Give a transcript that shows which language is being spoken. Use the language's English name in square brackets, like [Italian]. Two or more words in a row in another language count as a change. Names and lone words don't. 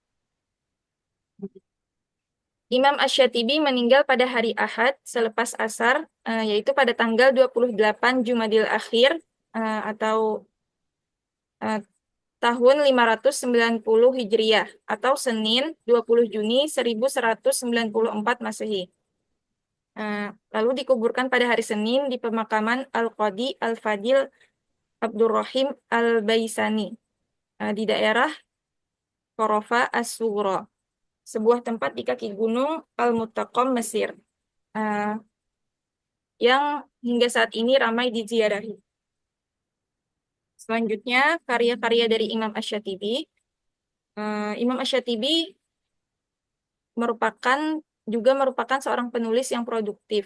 [Indonesian] Imam Asy-Syatibi meninggal pada hari Ahad selepas asar, yaitu pada tanggal 28 Jumadil Akhir atau tahun 590 Hijriah atau Senin 20 Juni 1194 Masehi. Lalu dikuburkan pada hari Senin di pemakaman Al-Qadi Al-Fadil Abdurrahim Al-Baisani di daerah Qorofa As-Sughra, sebuah tempat di kaki gunung Al-Muttaqam, Mesir, yang hingga saat ini ramai diziarahi. Selanjutnya, karya-karya dari Imam Asy-Syatibi. Imam Asy-Syatibi merupakan seorang penulis yang produktif.